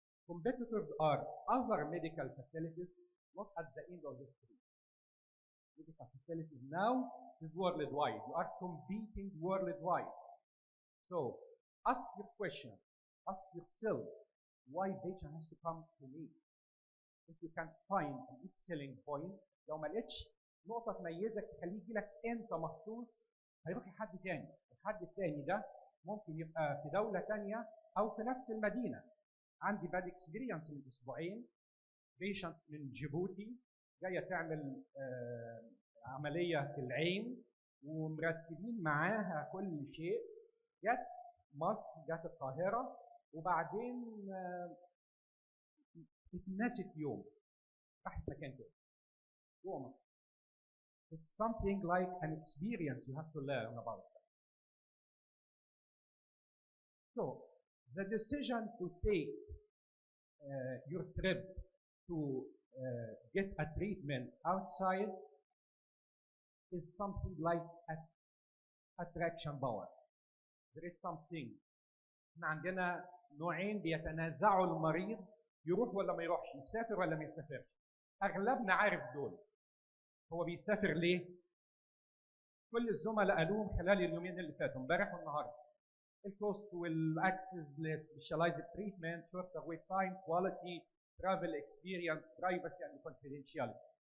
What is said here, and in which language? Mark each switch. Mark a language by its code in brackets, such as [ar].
[en] Competitors are other medical facilities, not at the end of the street. Medical facilities now is worldwide. You are competing worldwide. So ask your question, ask yourself, why patient has to come to me? If you can find a good selling point, [ar] لو ما لقيتش نقطة تميزك تخليه يجي لك أنت مخصوص، هيروح لحد تاني، الحد التاني ده ممكن يبقى في دولة تانية أو في نفس المدينة. عندي [en] bad experience [ar] من أسبوعين، بيشنت من جيبوتي جاية تعمل عملية في العين ومرتبين معاها كل شيء، جت مصر، جت القاهرة، وبعدين اتنست يوم راحت مكان تاني جوه مصر. [en] It's something like an experience you have to learn about that. So the decision to take your trip to get a treatment outside is something like attraction power. There is something. [ar] احنا عندنا نوعين بيتنازعوا المريض يروح ولا ما يروحش، يسافر ولا ما يسافرش. اغلبنا عارف دول. هو بيسافر ليه؟ كل الزملاء قالوهم خلال اليومين اللي فاتوا، امبارح والنهارده. [en] الكوست والاكسس للسبيشاليزد treatment, shorter wait time, quality, travel experience, privacy and confidentiality.